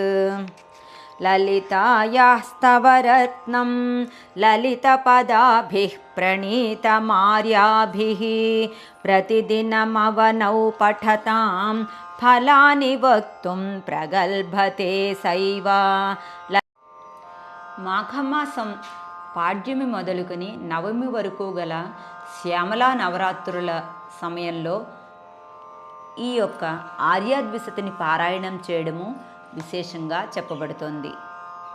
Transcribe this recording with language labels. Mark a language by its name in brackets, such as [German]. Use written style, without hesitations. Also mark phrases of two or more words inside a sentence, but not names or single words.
[Sanskrit] ललितायास्तवरत्नं ललितपदाभिः प्रणीतमार्याभिः प्रतिदिनमवनौ पठतां फलानि वक्तुं प्रगल्भते सैव [Telugu] మాఘమాసం పాడ్యమి మొదలుకొని నవమి వరకు గల శ్యామలా నవరాత్రుల సమయంలో ఈ యొక్క ఆర్యాద్విశతిని పారాయణం చేయడము విశేషంగా చెప్పబడుతోంది.